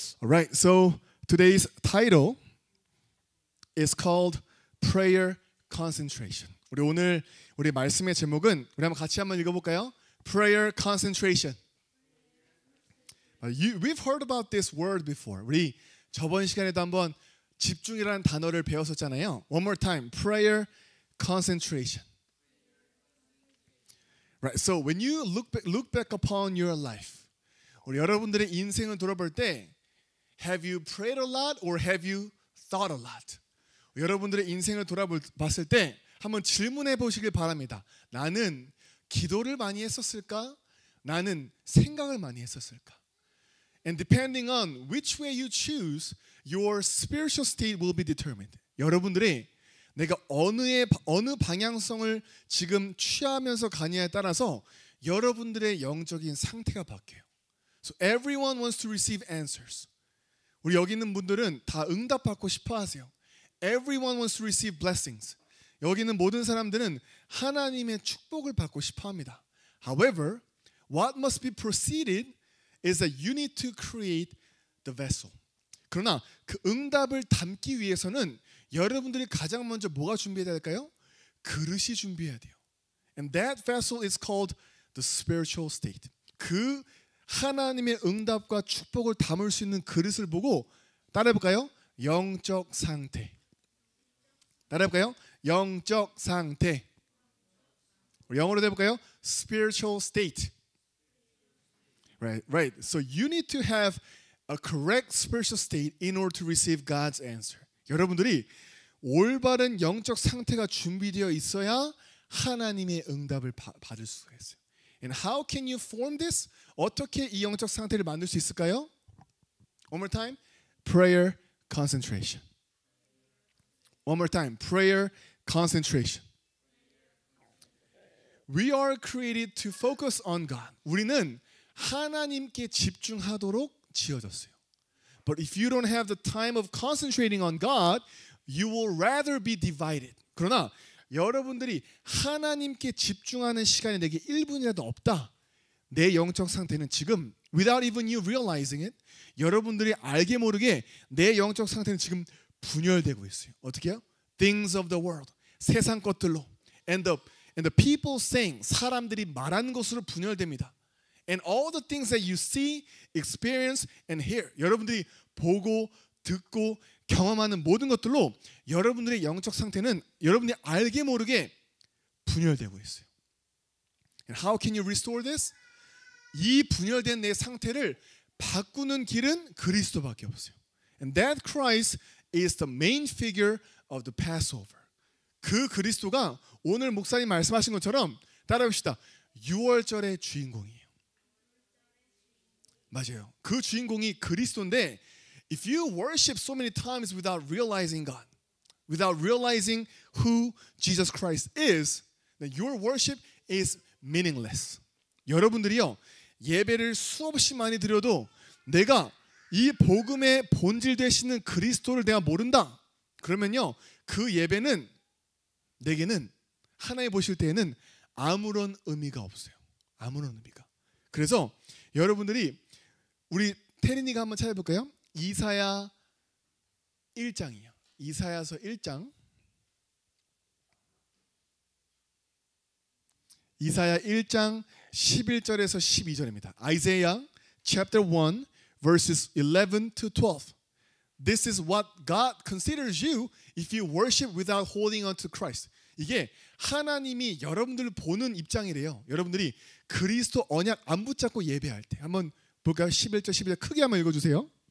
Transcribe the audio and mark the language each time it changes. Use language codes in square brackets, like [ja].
[en] All right, so today's title is called Prayer Concentration. [ko] 우리 말씀의 제목은 우리 한번 읽어볼까요? [en] Prayer Concentration. We've heard about this word before. [ko] 우리 저번 시간에도 한번 집중이라는 단어를 배웠었잖아요. [en] One more time, prayer concentration. Right. So when you look back upon your life, [ko] 우리 여러분들의 인생을 돌아볼 때, [en] have you prayed a lot or have you thought a lot? [ko] 여러분들의 인생을 돌아봤을 때 한번 질문해 보시길 바랍니다. 나는 기도를 많이 했었을까? 나는 생각을 많이 했었을까? [en] And depending on which way you choose, your spiritual state will be determined. [ko] 여러분들이 내가 어느 방향성을 지금 취하면서 가냐에 따라서 여러분들의 영적인 상태가 바뀌어요. [en] So everyone wants to receive answers. [ko] 우리 여기 있는 분들은 다 응답받고 싶어 하세요. [en] Everyone wants to receive blessings. [ko] 여기 있는 모든 사람들은 하나님의 축복을 받고 싶어 합니다. [en] However, what must be preceded is that you need to create the vessel. [ko] 그러나 그 응답을 담기 위해서는 여러분들이 가장 먼저 뭐가 준비해야 될까요? 그릇이 준비해야 돼요. [en] And that vessel is called the spiritual state. [ko] 그 하나님의 응답과 축복을 담을 수 있는 그릇을 보고 따라해볼까요? 영적 상태. 따라해볼까요? 영적 상태. 영어로 해볼까요? [en] Spiritual state. Right. So you need to have a correct spiritual state in order to receive God's answer. [ko] 여러분들이 올바른 영적 상태가 준비되어 있어야 하나님의 응답을 받을 수가 있어요. [en] And how can you form this? [ko] 어떻게 이 영적 상태를 만들 수 있을까요? [en] One more time. Prayer concentration. One more time. Prayer concentration. We are created to focus on God. [ko] 우리는 하나님께 집중하도록 지어졌어요. [en] But if you don't have the time of concentrating on God, you will rather be divided. [ko] 그러나 여러분들이 하나님께 집중하는 시간이 내게 1분이라도 없다. 내 영적 상태는 지금 [en] without even you realizing it, [ko] 여러분들이 알게 모르게 내 영적 상태는 지금 분열되고 있어요. 어떻게 해요? [en] Things of the world. [ko] 세상 것들로. [en] And the people saying, [ko] 사람들이 말하는 것으로 분열됩니다. [en] And all the things that you see, experience, and hear. [ko] 여러분들이 보고, 듣고, 경험하는 모든 것들로 여러분들의 영적 상태는 여러분들이 알게 모르게 분열되고 있어요. [en] And how can you restore this? [ko] 이 분열된 내 상태를 바꾸는 길은 그리스도밖에 없어요. [en] And that Christ is the main figure of the Passover. [ko] 그 그리스도가 오늘 목사님 말씀하신 것처럼 따라합시다. 유월절의 주인공이에요. 맞아요. 그 주인공이 그리스도인데 [en] if you worship so many times without realizing God, without realizing who Jesus Christ is, then your worship is meaningless. [ko] 여러분들이요. 예배를 수없이 많이 드려도 내가 이 복음의 본질 되시는 그리스도를 내가 모른다. 그러면요. 그 예배는 내게는 하나님 보실 때에는 아무런 의미가 없어요. 아무런 의미가. 그래서 여러분들이 우리 태린이가 한번 찾아볼까요? 이사야 1장이요. 이사야서 1장. 이사야 1장 11절에서 12절입니다. [en] Isaiah chapter 1 verses 11 to 12. This is what God considers you if you worship without holding on to Christ. [ko] 이게 하나님이 여러분들을 보는 입장이래요. 여러분들이 그리스도 언약 안 붙잡고 예배할 때. 한번 볼까요? 11절 12절 크게 한번 읽어주세요.